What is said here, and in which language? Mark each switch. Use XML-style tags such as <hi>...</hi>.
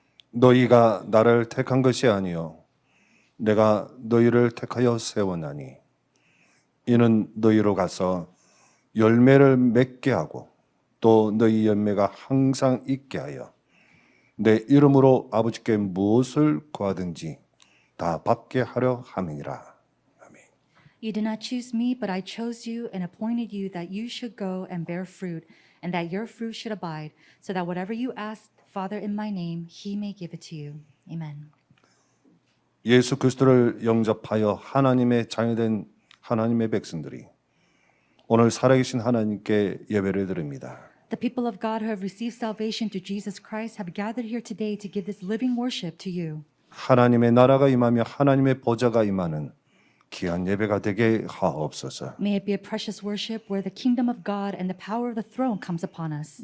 <ko>너희가 나를 택한 것이 아니요 내가 너희를 택하여 세웠나니 이는 너희로 가서 열매를 맺게 하고 또 너희 열매가 항상 있게 하여 내 이름으로 아버지께 무엇을 구하든지 다 받게 하려 함이니라. 아멘.</ko> <en>You did not choose me, but I chose you and appointed you that you should go and bear fruit, and that your fruit should abide, so that whatever you ask Father in my name, he may give it to you. Amen.</en> <ko>예수 그리스도를 영접하여 하나님의 자녀된 하나님의 백성들이 오늘 살아계신 하나님께 예배를 드립니다.</ko> <en>The people of God who have received salvation through Jesus Christ have gathered here today to give this living worship to you.</en> <ko>하나님의 나라가 임하며 하나님의 보좌가 임하는 귀한 예배가 되게 하옵소서.</ko> <en>May it be a precious worship where the kingdom of God and the power of the throne comes upon us.</en>